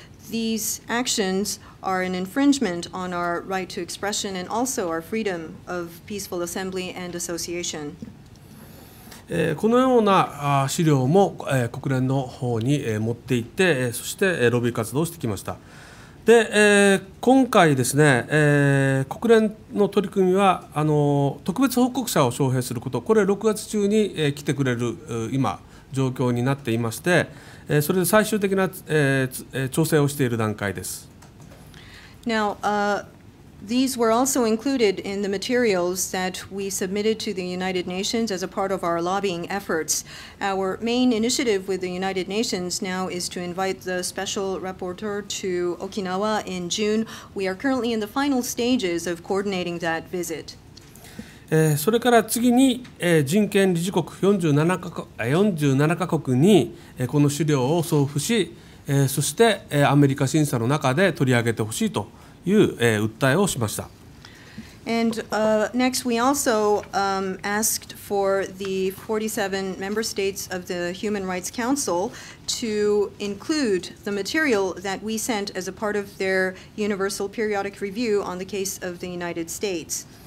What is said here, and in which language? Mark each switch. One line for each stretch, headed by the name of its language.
English: These actions are an infringement on our right to expression and also our freedom of peaceful assembly and association.
Japanese: このような資料も国連の方に持って行って、そしてロビー活動をしてきました。で、今回ですね、国連の取り組みは特別報告者を招聘すること、これ6月中に来てくれる今状況になっていまして、それで最終的な調整をしている段階です。
English: Now, These were also included in the materials that we submitted to the United Nations as a part of our lobbying efforts. Our main initiative with the United Nations now is to invite the special rapporteur to Okinawa in June. We are currently in the final stages of coordinating that visit.
Japanese: それから次に、人権理事国47カ国に、この資料を送付し、そして、アメリカ審査の中で取り上げてほしいという、訴えをしました。
English: And next, we also asked for the 47 member states of the Human Rights Council to include the material that we sent as a part of their Universal Periodic Review on the case of the United States.